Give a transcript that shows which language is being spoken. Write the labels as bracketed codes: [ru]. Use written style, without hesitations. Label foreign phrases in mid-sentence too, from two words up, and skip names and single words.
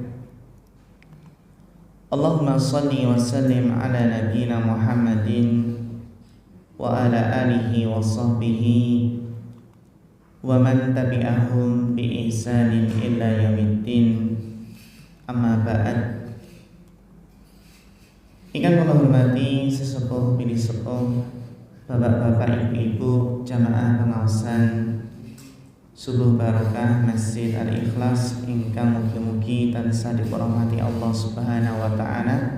[ar] اللهم صل وسلم على نبينا محمد وعلى آله وصحبه ومن تبعهم بإحسان إلى يوم الدين. أما بعد. [jv] Ingkang kula hormati sesepuh bini sepuh, bapak-bapak, ibu-ibu, jamaah pengaosan Subuh Barokah Masjid Al-Ikhlas ingkang mugi-mugi tansah dirahmati Allah [ar] سبحانه وتعالى.